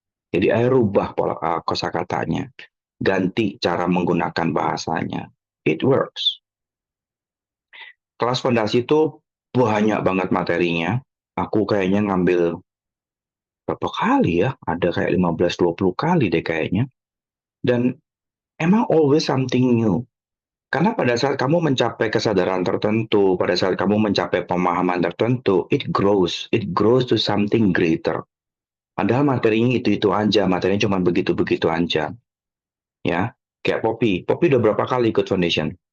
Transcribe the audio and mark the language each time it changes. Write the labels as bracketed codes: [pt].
[id] Jadi ayo rubah pola kosakatanya, ganti cara menggunakan bahasanya. [en] It works. [id] Kelas fondasi itu banyak banget materinya. Aku kayaknya ngambil berapa kali ya? Ada kayak 15-20 kali deh kayaknya. Dan emang [en] always something new. [id] Karena pada saat kamu mencapai kesadaran tertentu, pada saat kamu mencapai pemahaman tertentu, [en] it grows to something greater. [id] Padahal materinya itu aja, materinya cuma begitu-begitu aja. Ya, kayak Poppy udah berapa kali ikut foundation?